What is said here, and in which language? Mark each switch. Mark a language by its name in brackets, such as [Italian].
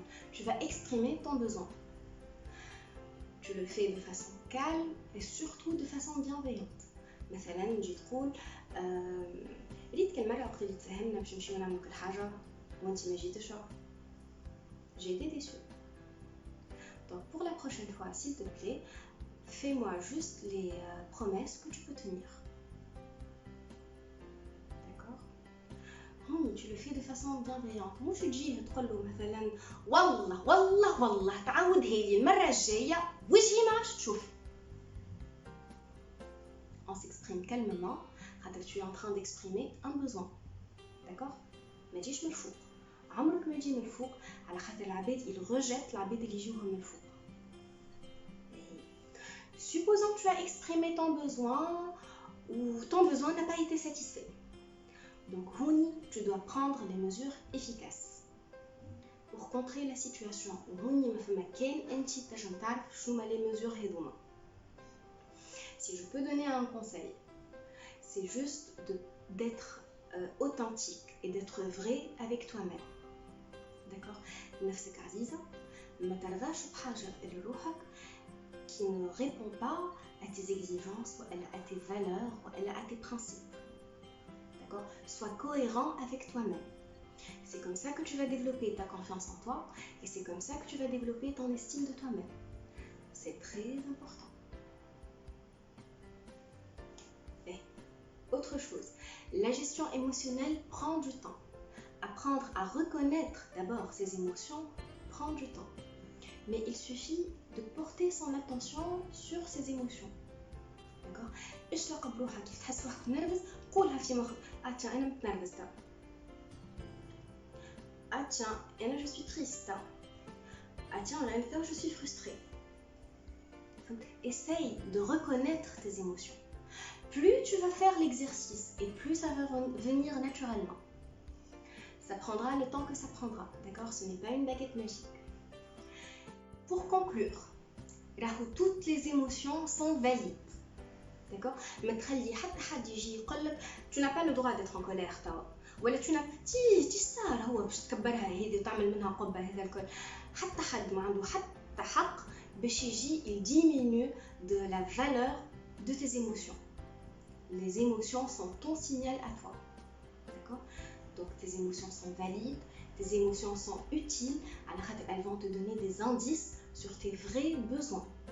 [French] Tu vas exprimer ton besoin. Tu le fais de façon calme et surtout de façon bienveillante. [Arabic] مثلا نجي تقول ريت كل مره وقت اللي تفهمنا باش نمشيو نعملو كل حاجه وانت ما جيتش [French] j'ai été déçue. Donc pour la prochaine fois, s'il te plaît, fais-moi juste les promesses que tu peux tenir. D'accord? Tu le fais de façon bienveillante. [Arabic] مش تجي تقول له مثلا والله تعاودها لي المره الجايه وجهي ما عادش تشوف. [French] On s'exprime calmement quand tu es en train d'exprimer un besoin. D'accord? [Arabic] ما تجيش من الفوق. عمرك ما تجي من الفوق على خاطر العباد [French] ils rejettent [Arabic] العباد اللي يجيوهم من الفوق. [French] Supposons que tu as exprimé ton besoin ou ton besoin n'a pas été satisfait. Donc tu dois prendre les mesures efficaces pour contrer la situation. [Arabic] ما فما كان انت تنجم تعرف شنو [French] les mesures [Arabic] هذوما. [French] Si je peux donner un conseil, c'est juste d'être authentique et d'être vrai avec toi-même. D'accord? [Arabic] نفسك عزيزة ما ترضاش بحاجة لروحك [French] qui ne répond pas à tes exigences ou à tes valeurs ou à tes principes. D'accord? Sois cohérent avec toi-même. C'est comme ça que tu vas développer ta confiance en toi et c'est comme ça que tu vas développer ton estime de toi-même. C'est très important. Autre chose, la gestion émotionnelle prend du temps. Apprendre à reconnaître d'abord ses émotions prend du temps. mais il suffit de porter son attention sur ses émotions. D'accord? [Arabic] اشرق بروحك كيف تحس روحك متنرفز قولها في مخك [French] tiens [Arabic] انا متنرفزه tiens انا [French] je suis triste tiens là je suis frustrée. Essaye de reconnaître tes émotions. Plus tu vas faire l'exercice et plus ça va venir naturellement. Ça prendra le temps que ça prendra, d'accord? Ce n'est pas une baguette magique. Pour conclure, toutes les émotions sont valides. D'accord? Mais tu n'as pas le droit d'être en colère. [Arabic] ولا [French] tu n'as [Arabic] تي صار هو باش تكبرها هذه وتعمل منها قبه هذا الكل. حتى حد ما عنده حتى حق باش يجي [French] il diminue de la valeur de tes émotions. Les émotions sont ton signal à toi. D'accord? Donc tes émotions sont valides, tes émotions sont utiles, alors elles vont te donner des indices sur tes vrais besoins.